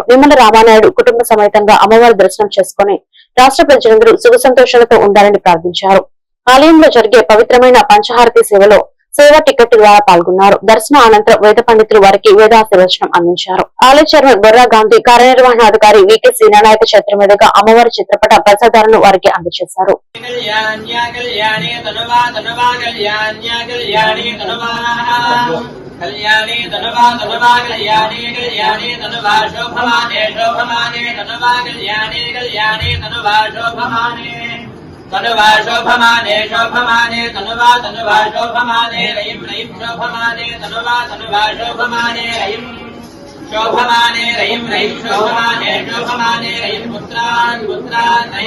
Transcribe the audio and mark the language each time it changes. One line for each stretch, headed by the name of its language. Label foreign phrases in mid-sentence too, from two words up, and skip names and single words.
Telugu: నిమ్మల రామానాయుడు కుటుంబ సమేతంగా అమ్మవారి దర్శనం చేసుకుని రాష్ట్ర ప్రజలందరూ సుఖ సంతోషాలతో ఉండాలని ప్రార్థించారు. ఆలయంలో జరిగే పవిత్రమైన పంచహారతి సేవలో సేవా టికెట్ ద్వారా పాల్గొన్నారు. దర్శనం అనంతరం వేద పండితులు వారికి వేదాశీర్వచనం అందించారు. ఆలయ చైర్మన్ బొర్రా గాంధీ, కార్యనిర్వహణాధికారి వికే శ్రీనారాయణ చేతుల మీదుగా అమ్మవారి చిత్రపట ప్రసాదాలను వారికి అందజేశారు.
Sanskrit: तनुवा शोभमाने शोभमाने तनुवा तनुवा शोभमाने रयिं रयिं शोभमाने तनुवा तनुवा शोभमाने रयिं शोभमाने रयिं रयिं शोभमाने शोभमाने रयिं पुत्रान् पुत्रान् रयिं